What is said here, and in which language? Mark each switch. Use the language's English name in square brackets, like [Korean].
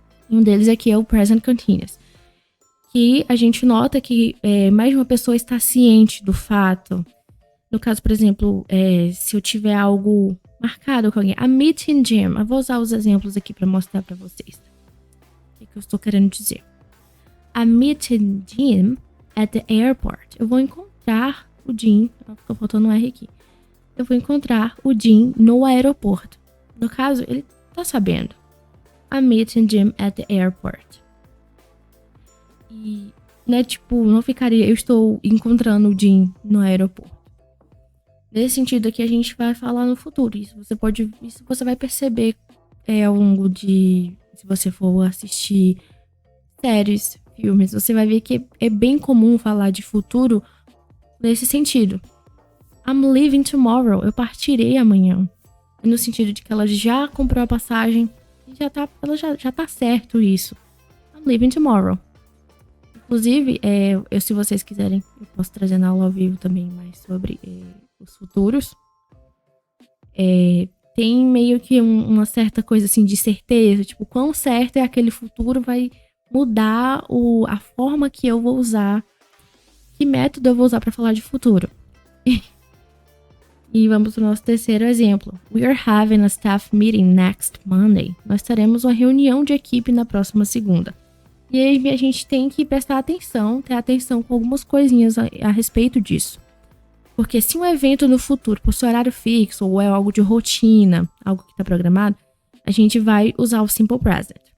[Portuguese] Um deles aqui é o present continuous, que a gente nota que mais de uma pessoa está ciente do fato. No caso, por exemplo, se eu tiver algo marcado com alguém, [English] a meeting Jim, [Portuguese] eu vou usar os exemplos aqui para mostrar para vocês o que eu estou querendo dizer. [English] A meeting Jim at the airport. [Portuguese] Eu vou encontrar o Jim, ficou faltando um R aqui. Eu vou encontrar o Jim no aeroporto. No caso, ele tá sabendo. [English] I'm meeting Jim at the airport. [Portuguese] E, né, tipo, não ficaria, eu estou encontrando o Jim no aeroporto. Nesse sentido aqui, a gente vai falar no futuro. Isso você vai perceber ao longo de, se você for assistir séries, filmes, você vai ver que é bem comum falar de futuro nesse sentido. [English] I'm leaving tomorrow. [Portuguese] Eu partirei amanhã. No sentido de que ela já comprou a passagem e ela já tá certo isso. I'm leaving tomorrow. Inclusive, se vocês quiserem, eu posso trazer na aula ao vivo também mais sobre os futuros. Tem meio que uma certa coisa assim de certeza. Tipo, quão certo é aquele futuro vai mudar a forma que eu vou usar. Que método eu vou usar para falar de futuro? E vamos para o nosso terceiro exemplo. [English] We are having a staff meeting next Monday. [Portuguese] Nós teremos uma reunião de equipe na próxima segunda. E aí a gente tem que prestar atenção, ter atenção com algumas coisinhas a respeito disso. Porque se um evento no futuro possui horário fixo ou é algo de rotina, algo que está programado, a gente vai usar o simple present.